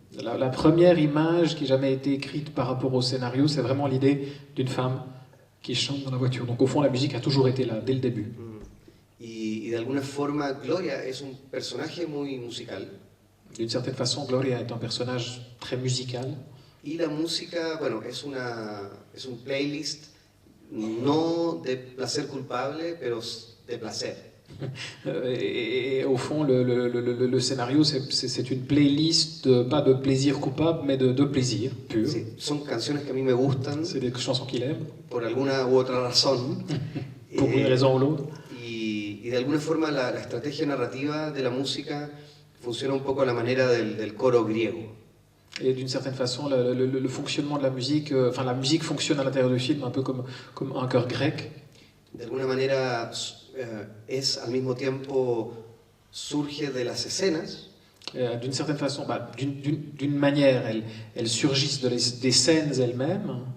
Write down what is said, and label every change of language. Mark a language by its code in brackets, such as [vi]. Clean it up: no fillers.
[fr] La première image qui n'a jamais été écrite par rapport au scénario, c'est vraiment l'idée d'une femme qui chante dans la voiture. Donc au fond, la musique a toujours été là, dès le début. [es] Y de alguna forma, Gloria es un personaje muy musical. [fr] D'une certaine façon, Gloria est un personnage très musical. [es] Y la música, bueno, es un playlist no de placer culpable, pero de placer. [fr] Et au fond, le scénario, c'est une playlist, pas de plaisir coupable, mais de plaisir pur. [es] Sí, son canciones que a mí me gustan. [fr] C'est des chansons qu'il aime. [es] Por alguna u otra razón. [fr] Pour une raison ou l'autre. [es] Y de alguna forma la estrategia narrativa de la música funciona un poco a la manera del coro griego. [fr] Et d'une certaine façon, le fonctionnement de la musique, enfin la musique fonctionne à l'intérieur du film un peu comme un chœur grec. [es] De alguna manera es al mismo tiempo surge de las escenas. [fr] D'une certaine façon, d'une manière, elles surgissent des scènes elles-mêmes.